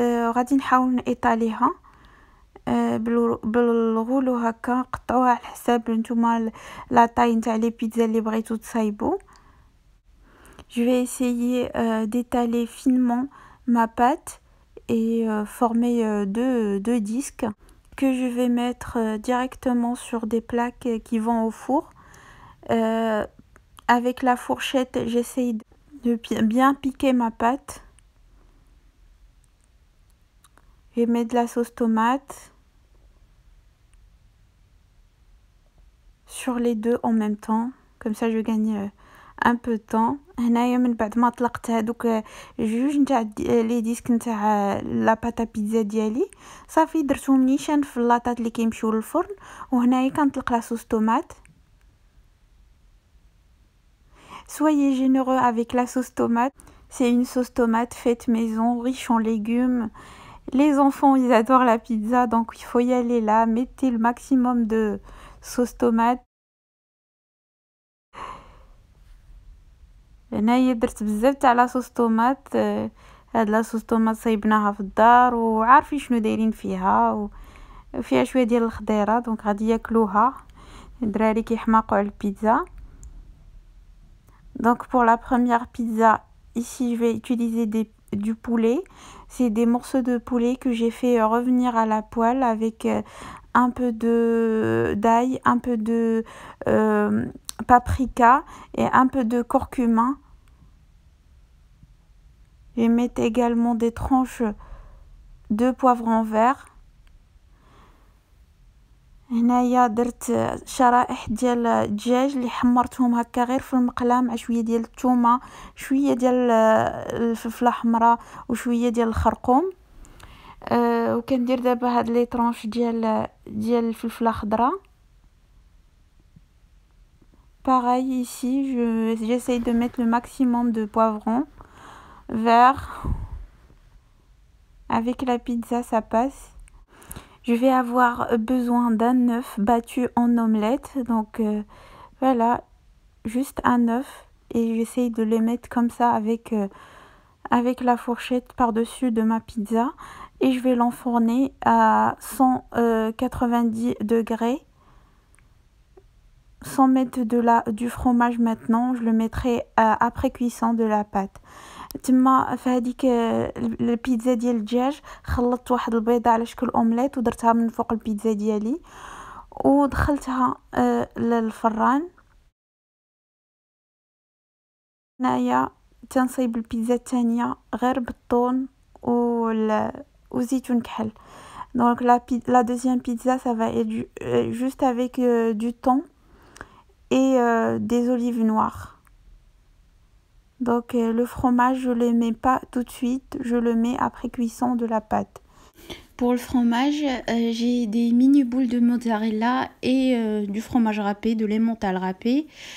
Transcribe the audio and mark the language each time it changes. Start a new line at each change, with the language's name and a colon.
Arabic: غادي نحاول نيطاليها بالغولو هكا، قطعوها على حساب نتوما لا طاي نتاع لي بيتزا اللي بغيتو تصايبو.
French: Je vais essayer d'étaler finement ma pâte et former deux disques que je vais mettre directement sur des plaques qui vont au four. Avec la fourchette, j'essaye de bien piquer ma pâte. Je mets de la sauce tomate sur les deux en même temps, comme ça je gagne un peu de temps.
Arabic: هنايا من بعد ما طلقت هذوك جوج نتاع لي ديسك نتاع لا باتا بيتزا ديالي، صافي درتهم نيشان في اللاطات اللي كيمشيو للفرن. وهنايا كنطلق لا صوص طوماط.
French: Soyez généreux avec la sauce tomate. C'est une sauce tomate faite maison, riche en légumes. Les enfants, ils adorent la pizza, donc il faut y aller là. Mettez le maximum de sauce tomate.
Arabic: هنايا درت بزاف تاع لاصوص طوماط. هاد لاصوص طوماط صايبناها في الدار وعارفين شنو دايرين فيها، وفيها شويه ديال الخضيره، دونك غادي ياكلوها الدراري كيحماقوا على البيتزا.
French: Donc pour la première pizza, ici je vais utiliser du poulet. C'est des morceaux de poulet que j'ai fait revenir à la poêle avec un peu d'ail, un peu de paprika et un peu de curcuma. Je vais mettre également des tranches de poivrons verts.
Arabic: هنايا درت شرائح ديال الدجاج اللي حمرتهم هكا غير في المقله مع شويه ديال الثومه، شويه ديال الفلفله حمراء وشويه ديال الخرقوم. وكندير دابا هاد لي طرونش ديال الفلفله خضراء.
French: Pareil ici, j'essaye de mettre le maximum de poivrons verts. Avec la pizza, ça passe. Je vais avoir besoin d'un œuf battu en omelette. Donc voilà, juste un œuf. Et j'essaye de les mettre comme ça avec la fourchette par-dessus de ma pizza. Et je vais l'enfourner à 190 degrés. Sans mettre du fromage maintenant, je le mettrai après cuisson de la pâte.
Arabic: تما في هذيك البيتزا ديال الدجاج خلطت واحد البيضه على شكل اومليت ودرتها من فوق البيتزا ديالي ودخلتها للفران. هنايا تنصيب البيتزا الثانيه غير بالطون وزيتون كحل.
French: Donc la deuxième pizza, ça va être juste avec du thon et des olives noires. Donc le fromage, je le mets pas tout de suite, je le mets après cuisson de la pâte. Pour le fromage, j'ai des mini boules de mozzarella et du fromage râpé, de l'emmental râpé.